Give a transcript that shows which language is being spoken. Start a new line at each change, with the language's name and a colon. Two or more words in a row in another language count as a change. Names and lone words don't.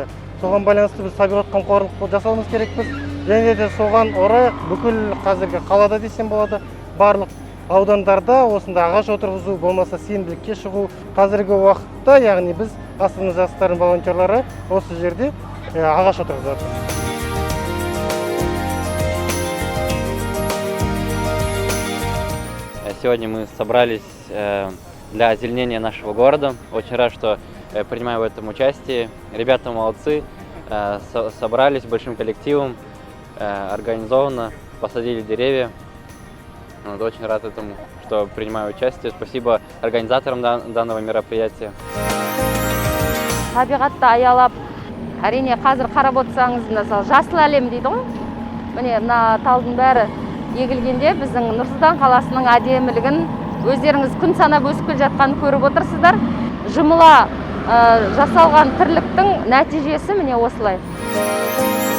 Kazakh: Соған байланысты біз табиғат қамқорлық жасауымыз керекпіз. Және де соған орай бүкіл қазіргі қалада десем болады, барлық аудандарда осында ағаш отырғызу, болмаса сенбілікке шығу. Қазіргі уақытта, яғни біз астана жастарының волонтерлары осы жерде ағаш отырғызады.
Russian: Сегодня мы собрались для озеленения нашего города. Очень рад, что принимаю в этом участие. Ребята молодцы, собрались большим коллективом, организованно посадили деревья. Очень рад этому, что принимаю участие. Спасибо организаторам данного мероприятия.
Kazakh: Табиғатты аялап, әрине қазір қарап отырсаңыз, мысалы жасыл әлем дейді ғой. Міне мына талдың бәрі егілгенде біздің Нұр-Сұлтан қаласының әдемілігін өздеріңіз күн санап өсіп келе жатқанын көріп отырсыздар. Жұмыла жасалған тірліктің нәтижесі міне осылай.